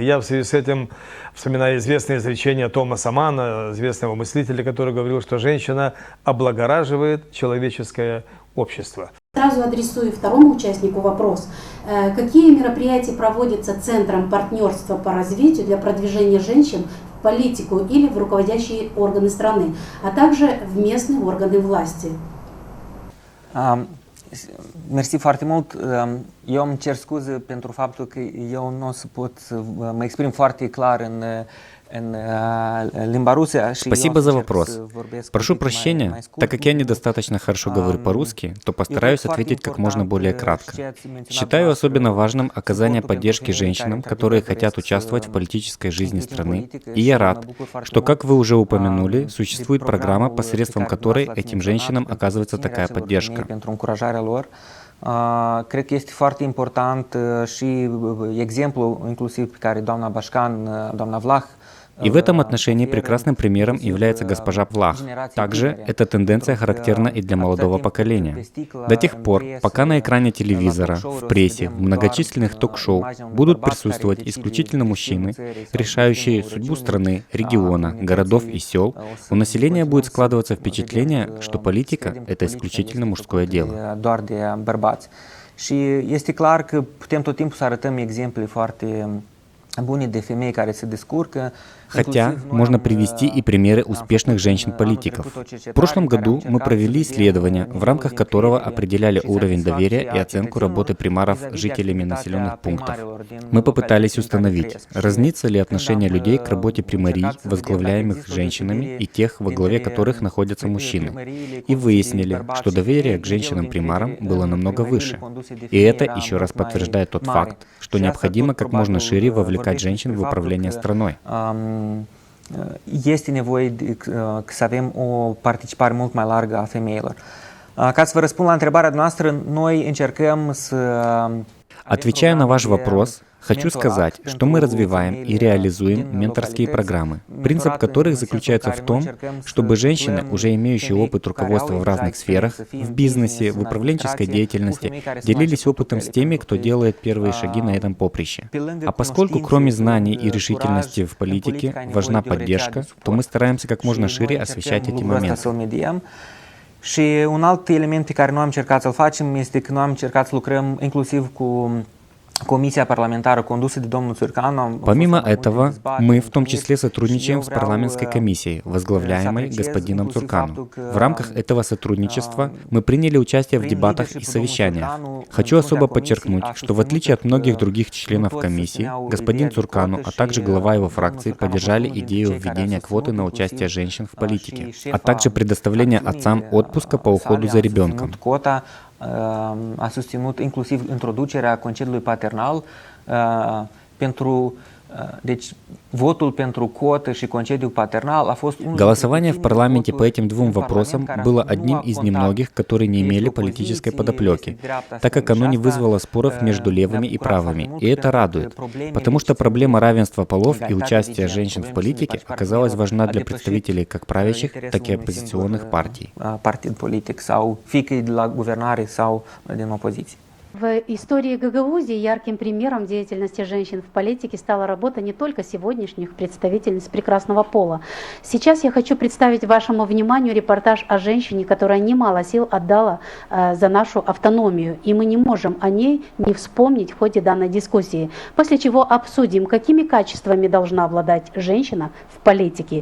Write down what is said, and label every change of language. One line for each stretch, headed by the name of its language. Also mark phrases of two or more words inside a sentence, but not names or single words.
Russian: Я в связи с этим вспоминаю известное изречение Томаса Манна, известного мыслителя, который говорил, что женщина облагораживает человеческое общество. Сразу адресую второму участнику вопрос. Какие мероприятия проводятся Центром партнерства по развитию для продвижения женщин в политику или в руководящие органы страны, а также в местные органы власти?
Romanian: Mersi foarte mult. Eu îmi cer scuze pentru faptul că eu nu o să pot să mă exprim foarte clar în
Russian: Спасибо за вопрос. Прошу прощения, так как я недостаточно хорошо говорю по-русски, то постараюсь ответить как можно более кратко. Считаю особенно важным оказание поддержки женщинам, которые хотят участвовать в политической жизни страны, и я рад, что, как вы уже упомянули, существует программа, посредством которой этим женщинам оказывается такая поддержка.
Romanian: Cred că este foarte important și exemplul inclusiv pe care doamna Bașcan, doamna Vlah
Russian: И в этом отношении прекрасным примером является госпожа Влах. Также эта тенденция характерна и для молодого поколения. До тех пор, пока на экране телевизора, в прессе, в многочисленных ток-шоу будут присутствовать исключительно мужчины, решающие судьбу страны, региона, городов и сел, у населения будет складываться впечатление, что политика — это исключительно мужское дело. Și este clar că putem tot timpul să arătăm exemple foarte bune de femei care se descurcă. Хотя можно привести и примеры успешных женщин-политиков. В прошлом году мы провели исследование, в рамках которого определяли уровень доверия и оценку работы примаров жителями населенных пунктов. Мы попытались установить, разнится ли отношение людей к работе примарий, возглавляемых женщинами, и тех, во главе которых находятся мужчины. И выяснили, что доверие к женщинам-примарам было намного выше. И это еще раз подтверждает тот факт, что необходимо как можно шире вовлекать женщин в управление страной.
Romanian: este nevoie să avem o participare mult mai largă a femeilor. Ca să vă răspund la întrebarea noastră, noi încercăm să...
Russian: Отвечая на ваш вопрос, хочу сказать, что мы развиваем и реализуем менторские программы, принцип которых заключается в том, чтобы женщины, уже имеющие опыт руководства в разных сферах, в бизнесе, в управленческой деятельности, делились опытом с теми, кто делает первые шаги на этом поприще. А поскольку кроме знаний и решительности в политике важна поддержка, то мы стараемся как можно шире освещать эти моменты.
Romanian: Și un alt element pe care noi am încercat să-l facem este că noi am încercat să lucrăm inclusiv cu Comisia парламентарă condusă de domnul Țurcanu.
Russian: Помимо этого, мы в том числе сотрудничаем с парламентской комиссией, возглавляемой господином Цуркану. В рамках этого сотрудничества мы приняли участие в дебатах и совещаниях. Хочу особо подчеркнуть, что в отличие от многих других членов комиссии, господин Цуркану, а также глава его фракции поддержали идею введения квоты на участие женщин в политике, а также предоставления отцам отпуска по уходу за ребенком.
Romanian: A susținut inclusiv introducerea concediului paternal pentru deci votul pentru quotă și concediu paternal a fost
Russian: Голосование в парламенте по этим двум вопросам было одним из немногих, которые не имели политической подоплеки, так как оно не вызвало споров между левыми и правыми, и это радует, потому что проблема равенства полов и участия женщин в политике оказалась важна для представителей как правящих, так и оппозиционных партий.
Romanian: Partid politic sau fie că e de la guvernare sau din opoziție.
Russian: В истории Гагаузии ярким примером деятельности женщин в политике стала работа не только сегодняшних представительниц прекрасного пола. Сейчас я хочу представить вашему вниманию репортаж о женщине, которая немало сил отдала за нашу автономию, и мы не можем о ней не вспомнить в ходе данной дискуссии, после чего обсудим, какими качествами должна обладать женщина в политике.